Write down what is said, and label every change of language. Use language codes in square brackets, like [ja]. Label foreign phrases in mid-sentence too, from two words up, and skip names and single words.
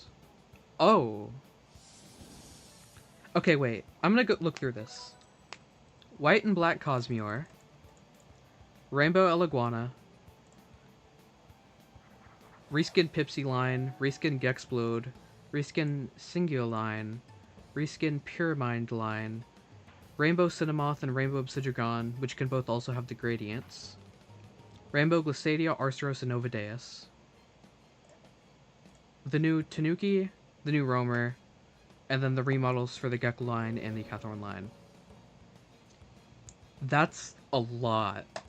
[en] Oh. Okay, wait. I'm gonna go look through this. White and black cosmiore. Rainbow Eleguana. Reskin Pipsy line. Reskin Gexplode. Reskin Singio line. Reskin Puremind line. Rainbow Cinnamoth and Rainbow Obsidian, which can both also have the gradients. Rainbow Glissadia, Arceros, and Novadeus. The new Tanuki, the new Roamer, and then the remodels for the Gecko line and the Cathorn line. That's a lot.